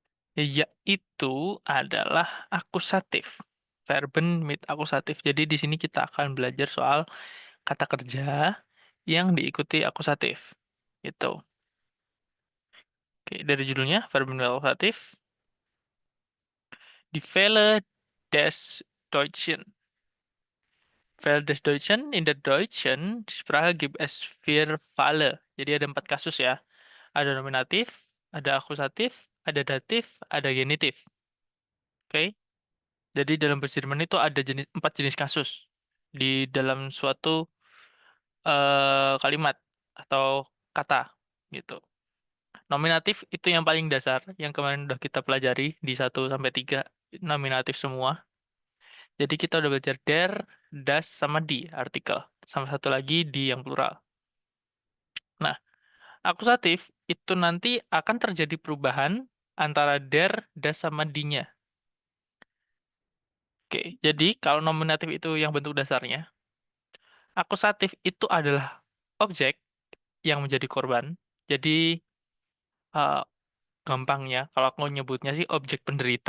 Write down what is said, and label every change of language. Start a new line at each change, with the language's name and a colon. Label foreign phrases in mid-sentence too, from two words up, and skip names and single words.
Indonesian: Yaitu adalah akusatif.
German: Verben mit akusatif.
Indonesian: Jadi di sini kita akan belajar soal kata kerja yang diikuti akusatif. Gitu. Oke, dari judulnya,
German: verben mit akusatif. Die Fälle des Deutschen. Fälle des Deutschen, in der deutschen Sprache gibt es vier Fälle.
Indonesian: Jadi ada 4 kasus ya. Ada nominatif, ada akusatif, ada datif, ada genitif. Oke. Jadi dalam bahasa Jerman itu ada 4 jenis kasus di dalam suatu kalimat atau kata gitu. Nominatif itu yang paling dasar, yang kemarin udah kita pelajari di 1 sampai 3 nominatif semua. Jadi kita udah belajar
German: der, das,
Indonesian: sama die artikel. Sama satu lagi di yang plural. Nah, akusatif itu nanti akan terjadi perubahan antara
German: der, das,
Indonesian: sama die-nya. Oke, jadi kalau nominatif itu yang bentuk dasarnya, akusatif itu adalah objek yang menjadi korban. Jadi eh, gampangnya, kalau aku nyebutnya sih objek penderita.